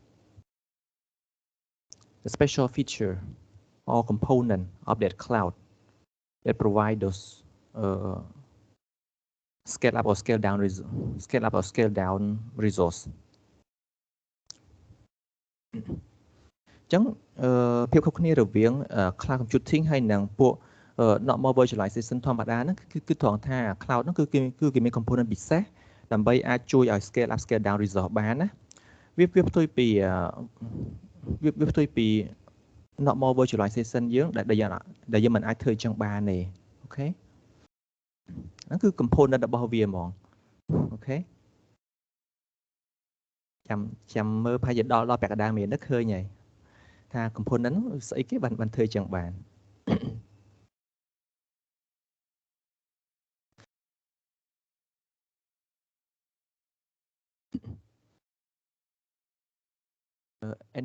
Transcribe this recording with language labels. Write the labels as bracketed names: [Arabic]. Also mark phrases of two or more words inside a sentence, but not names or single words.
[English] The special feature or component of that cloud that provide those scale up or scale down resource. [Khmer] អញ្ចឹងភាពខុសគ្នារវាង [English] cloud computing [Khmer] ហើយនិងពួក [English] normal virtualization [Khmer] ធម្មតាហ្នឹងគឺត្រង់ថា cloud ហ្នឹងគឺគេមាន component ពិសេសដើម្បីអាចជួយឲ្យ [English] scale up scale down resource [Khmer] បានណាវាផ្ទុយ ពី [English] normal virtualization [Khmer] យើងដែលយើងមិនអាចធ្វើអញ្ចឹងបានទេអូខេហ្នឹងគឺ component របស់វាហ្មងអូខេ ចាំមើលប្រហែលជាដល់ពាក់ក ណ្ដាលមានឃើញហើយថា component ស្អីគេបានធ្វើអញ្ចឹងបាន [English] any